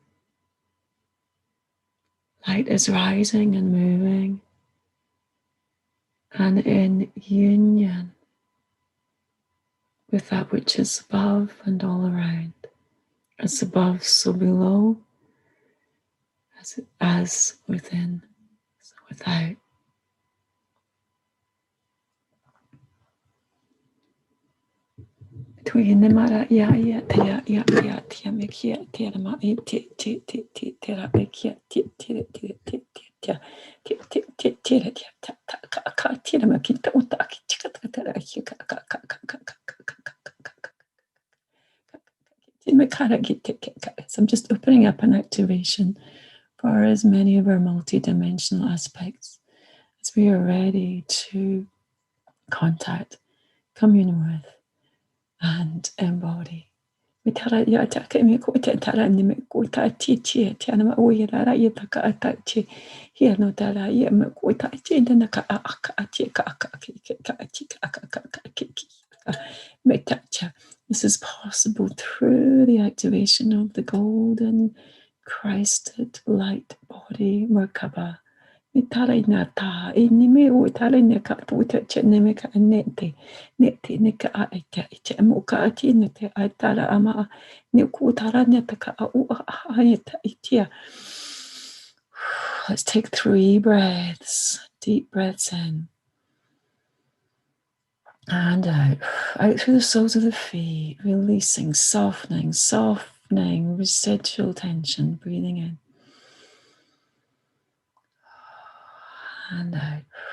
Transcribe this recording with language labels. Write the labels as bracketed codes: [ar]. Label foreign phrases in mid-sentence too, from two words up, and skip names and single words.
[en] Light is rising and moving, and in union with that which is above and all around. As above, so below, as within, so without. Between the mara ya tia mekia tia ma tira mekia tira tira makita utaki chikatara hika so I'm just opening up an activation for as many of our multidimensional aspects as we are ready to contact, commune with, and embody. Mitara ya taka mi ko te tara ni me ko ta ti ti te ana ma o ya ra ya ta ka ta ti hi no tara ya me ko ta ti na ka a ka ti ka ka ki ka ti ka ka ki me ta cha. This is possible through the activation of the golden Christed light body Merkaba. Itala inata inime o itala neka to te neme ka nete nete neka a ita ita mo ka ati nete a tala ama ne ku tala neta ka a u a ita itia. Let's take 3 breaths, deep breaths in and out through the soles of the feet, releasing, softening, softening residual tension, breathing in and out.